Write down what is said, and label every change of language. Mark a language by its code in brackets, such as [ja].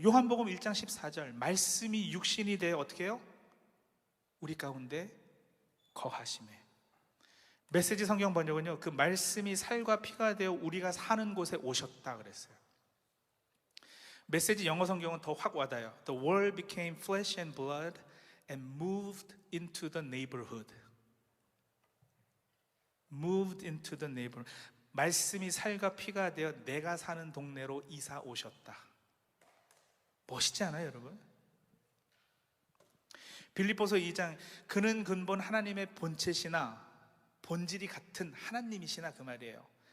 [ko] 요한복음 1장 14절, 말씀이 육신이 되어 어떻게 해요? 우리 가운데 거하심에. 메시지 성경 번역은요, 그 말씀이 살과 피가 되어 우리가 사는 곳에 오셨다 그랬어요. 메시지 영어 성경은 더 확 와닿아요. [en] The word became flesh and blood and moved into the neighborhood. Moved into the neighborhood. [ko] 말씀이 살과 피가 되어 내가 사는 동네로 이사 오셨다. 멋있지 않아요, 여러분? 빌립보서 2장, 그는 근본 하나님의 본체시나 본질이 같은 하나님이시나, 그 말이에요.